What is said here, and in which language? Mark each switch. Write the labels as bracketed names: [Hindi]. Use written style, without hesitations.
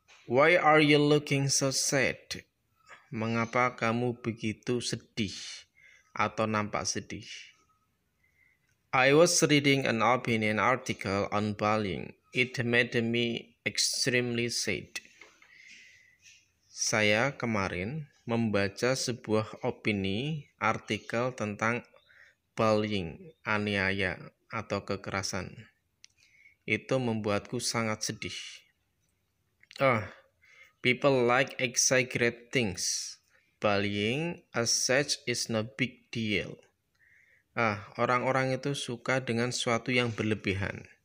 [English] Why are you looking so sad? [Indonesian] Mengapa kamu begitu sedih atau nampak sedih? [English] I was reading an opinion article on bullying. It made me extremely sad. [Indonesian] Saya kemarin membaca sebuah opini artikel tentang bullying, aniaya atau kekerasan. Itu membuatku sangat sedih. [English] People like exaggerate things. Bullying as such is no big deal. [Indonesian] Orang-orang itu suka dengan sesuatu yang berlebihan.